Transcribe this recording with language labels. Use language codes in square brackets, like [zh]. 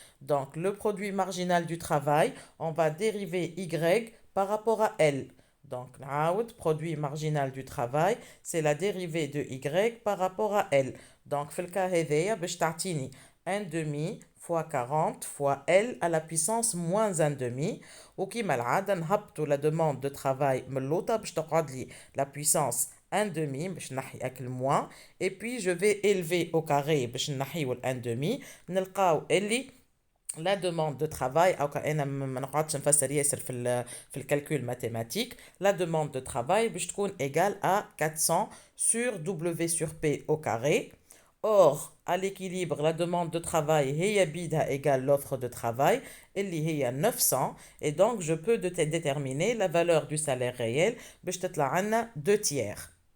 [fr] Donc, le produit marginal du travail, on va dériver Y par rapport à L. Donc, l'out, produit marginal du travail, c'est la dérivée de Y par rapport à L. Donc, [ar] في الكا هذايا باش تعطيني [fr] 1 demi fois 40 fois L à la puissance moins 1 demi. [ar] وكيما العادة نهبطوا [fr] la demande de travail [ar] من اللوطة باش تقعد لي [fr] la puissance 1 demi [ar] باش نحي أكل [fr] moins. Et puis, je vais élever au carré [ar] باش نحيو [fr] 1 demi. [ar] نلقاو اللي [fr] la demande de travail [ar] او انا ما نقعدش نفسر ياسر في الكالكول mathématique. [fr] La demande de travail [ar] باش تكون [fr] égale à 400 sur W sur P au carré. Or, à l'équilibre, la demande de travail [ar] هي بيدها [fr] égale l'offre de travail [ar] اللي هي [fr] 900 et donc je peux déterminer la valeur du salaire réel [ar] باش تطلع عنا [fr] 2 tiers.